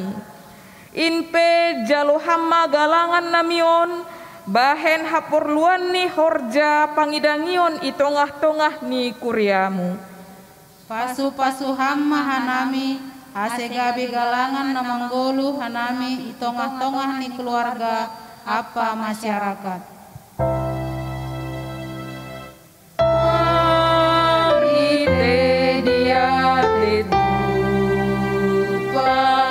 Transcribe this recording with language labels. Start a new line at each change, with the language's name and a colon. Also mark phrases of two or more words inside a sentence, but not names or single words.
Batak Simalungun: Inpe jalo hamma galangan namion, bahen hapurluan ni horja pangidangion itongah-tongah ni kuriamu. Pasu-pasu hamma hanami, ase gabi galangan namanggolu hanami itongah-tongah ni keluarga apa masyarakat. Ite dia tetu